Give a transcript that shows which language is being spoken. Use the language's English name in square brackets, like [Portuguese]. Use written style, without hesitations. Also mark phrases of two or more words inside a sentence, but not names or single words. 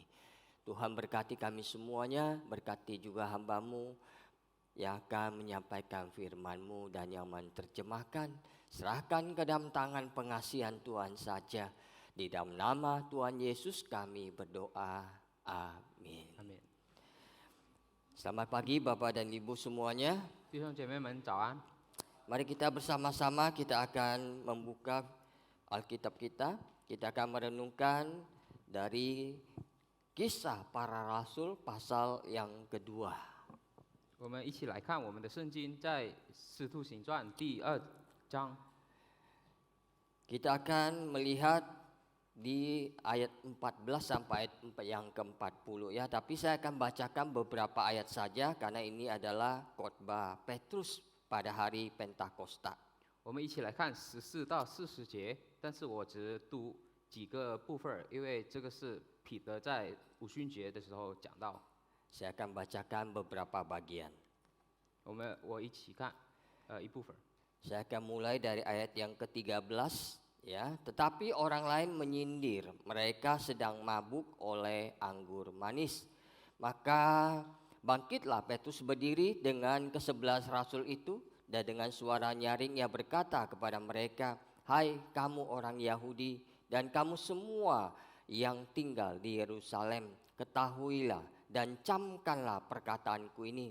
[Indonesian] Tuhan berkati kami semuanya, berkati juga hamba-Mu yang akan menyampaikan firman-Mu dan yang menerjemahkan. Serahkan ke dalam tangan pengasihan Tuhan saja. Di dalam nama Tuhan Yesus kami berdoa. Amin. [Chinese] 阿门。 [Indonesian] Selamat pagi Bapak dan Ibu semuanya. [Chinese] 弟兄姐妹们早安。 [Indonesian] Mari kita bersama-sama kita akan membuka Alkitab kita. Kita akan merenungkan dari Kisah Para Rasul pasal yang kedua. [Chinese] 我们一起来看我们的圣经，在《使徒行传》第2章。 [Indonesian] Kita akan melihat di ayat 14 sampai ayat yang ke-40 ya. Tapi saya akan bacakan beberapa ayat saja karena ini adalah khotbah Petrus pada hari Pentakosta. [Chinese] 我们一起来看14到40节，但是我只读几个部分，因为这个是彼得在五旬节的时候讲到。 [Indonesian] Saya akan bacakan beberapa bagian. [Chinese] 我一起看，一部分。 [Indonesian] Saya akan mulai dari ayat yang ke-13 ya. Tetapi orang lain menyindir, mereka sedang mabuk oleh anggur manis. Maka bangkitlah Petrus berdiri dengan ke-11 rasul itu, dan dengan suara nyaring ia berkata kepada mereka, "Hai kamu orang Yahudi dan kamu semua yang tinggal di Yerusalem, ketahuilah dan camkanlah perkataanku ini.